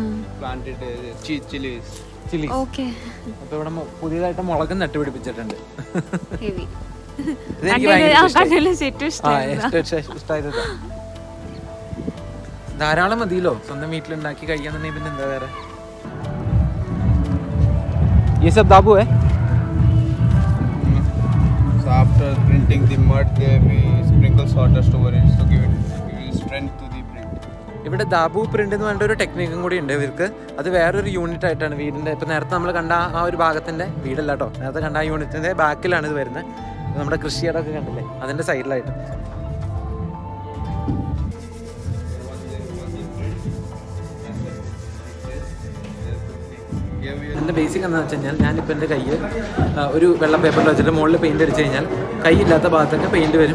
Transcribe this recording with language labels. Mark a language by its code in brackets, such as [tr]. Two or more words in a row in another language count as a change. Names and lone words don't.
[ml] ചില്ലി. അപ്പൊ ഇവിടെ പുതിയതായിട്ട് മുളക് നട്ടുപിടിപ്പിച്ചിട്ടുണ്ട്. ഇഷ്ടമായത് ധാരാളം മതിയല്ലോ സ്വന്തം വീട്ടിലുണ്ടാക്കി കഴിയാന്നുണ്ടെങ്കിൽ. പിന്നെ എന്താ വേറെ? [hi] ये सब दाबू है. [en] So after printing the mud, we sprinkle sawdust over it to give strength to the print. [ml] ഇവിടെ ദാബു പ്രിന്റ് എന്ന് പറഞ്ഞ ഒരു ടെക്നിക്കും കൂടി ഉണ്ട് ഇവർക്ക്. അത് വേറൊരു യൂണിറ്റ് ആയിട്ടാണ് വീടിന്റെ. ഇപ്പൊ നേരത്തെ നമ്മൾ കണ്ട ആ ഒരു ഭാഗത്തിന്റെ വീടല്ല കേട്ടോ, നേരത്തെ കണ്ട ആ യൂണിറ്റിന്റെ ബാക്കിലാണ് ഇത് വരുന്നത്. നമ്മുടെ കൃഷിയിടമൊക്കെ കണ്ടില്ലേ, അതിന്റെ സൈഡിലായിട്ട്. എൻ്റെ ബേസിക് എന്താണെന്ന് വെച്ച് കഴിഞ്ഞാൽ, ഞാനിപ്പോൾ എൻ്റെ കയ്യിൽ ഒരു വെള്ള പേപ്പറിൽ വെച്ചിട്ട് മുകളിൽ പെയിൻറ്റ് അടിച്ച് കഴിഞ്ഞാൽ കൈയില്ലാത്ത ഭാഗത്തൊക്കെ പെയിൻറ്റ് വരും.